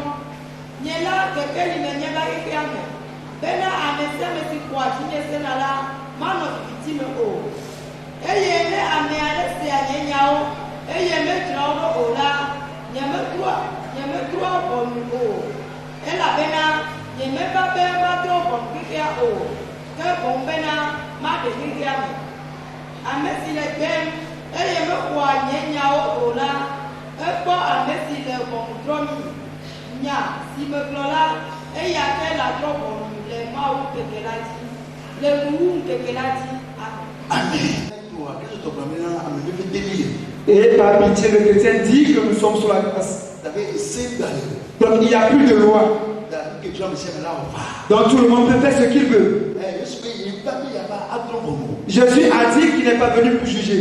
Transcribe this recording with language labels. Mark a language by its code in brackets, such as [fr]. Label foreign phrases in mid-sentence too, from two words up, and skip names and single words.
[ee] Nye la kekeli me nye va xexea me bena ame sia ame si kɔa dzinye sena la manɔ viviti me o, eye ne ame aɖe sea nye nyawo eye medzra wo ɖo o la nyemetrɔa ʋɔnu o, elabena nyemeva be matrɔ ʋɔnu xexea o, ke boŋ bena maɖe xexea me. Ame si le gbem eye mexɔa nye nyawo o la, ekpɔ ame si le ʋɔnu drɔm nya si megblɔ la, eya ke la trɔ ʋɔnu le Mawu ŋkeke la dzi, le nuwu ŋkeke la dzi. Amen. [fr] Et par pitié, le chrétien dit que nous sommes sur la grâce. Donc il n'y a plus de loi. Donc tout le monde peut faire ce qu'il veut. Jésus a dit qu'il n'est pas venu pour juger.